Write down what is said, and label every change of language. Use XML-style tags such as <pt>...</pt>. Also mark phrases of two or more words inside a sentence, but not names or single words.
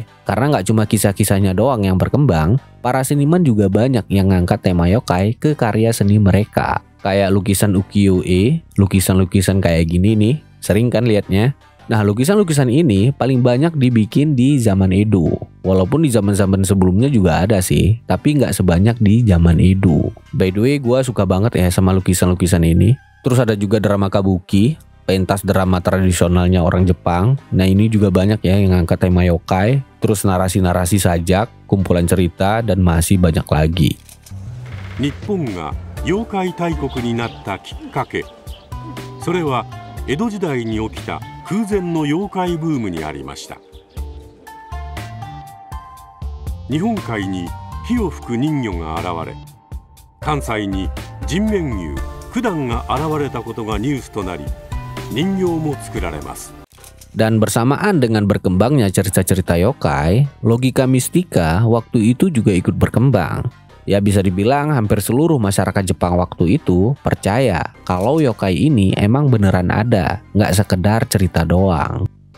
<id>Karena nggak cuma kisah-kisahnya doang yang berkembang, para seniman juga banyak yang ngangkat tema yokai ke karya seni mereka. Kayak lukisan ukiyo-e, lukisan-lukisan kayak gini nih, sering kan liatnya? Nah, lukisan-lukisan ini paling banyak dibikin di zaman Edo. Walaupun di zaman-zaman sebelumnya juga ada sih, tapi nggak sebanyak di zaman Edo.</id> <en>By the way,</en> <id>gue suka banget ya sama lukisan-lukisan ini. Terus ada juga drama kabuki, pentas drama tradisionalnya orang Jepang. Nah, ini juga banyak ya yang ngangkat tema yokai. Terus narasi-narasi sajak, kumpulan cerita, dan masih banyak lagi.</id> <ja>Nipponが妖怪大国になったきっかけ、それは江戸時代に起きた空前の妖怪ブームにありました。日本海に火を吹く人魚が現れ、関西に人面牛、九段が現れたことがニュースとなり、人形も作られます。</ja> <id>Dan bersamaan dengan berkembangnya cerita-cerita yokai, logika mistika waktu itu juga ikut berkembang. Ya bisa dibilang hampir seluruh masyarakat Jepang waktu itu percaya kalau yokai ini emang beneran ada, nggak sekedar cerita doang.</id>